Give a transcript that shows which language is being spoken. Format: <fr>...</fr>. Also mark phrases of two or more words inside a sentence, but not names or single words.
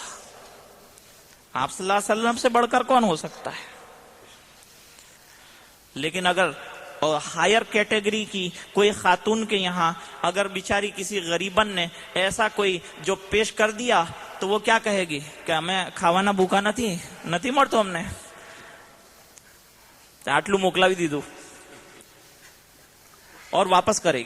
<ur>آپ صلی اللہ علیہ وسلم سے بڑھ کر کون ہو سکتا ہے. لیکن اگر</ur> <en>higher category</en> <ur>کی کوئی خاتون کے یہاں اگر بیچاری کسی غریبن نے ایسا کوئی جو پیش کر دیا, تو وہ کیا کہے گی کہ ہمیں کھاوانا بھوکا</ur> <gu>નથી મળતો અમને, આટલું મોકલાવી દીધું,</gu> <ur>اور واپس کرے گی.</ur>